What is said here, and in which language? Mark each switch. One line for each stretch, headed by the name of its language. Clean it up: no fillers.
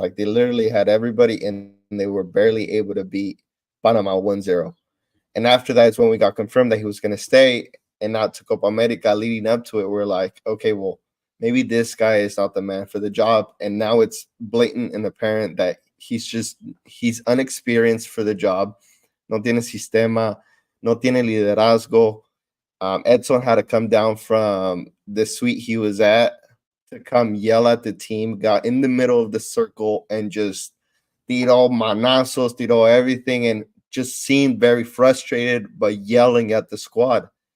English: Like they literally had everybody, and they were barely able to beat Panama 1-0. And after that is when we got confirmed that he was going to stay. and not to Copa America leading up to it, we're like, okay, well, maybe this guy is not the man for the job. And now it's blatant and apparent that he's unexperienced for the job.
Spanish: No tiene sistema, no tiene liderazgo.
English: Edson had to come down from the suite he was at to come yell at the team, got in the middle of the circle and just
Spanish: tiró manazos, tiró
English: everything, and just seemed very frustrated by yelling at the squad.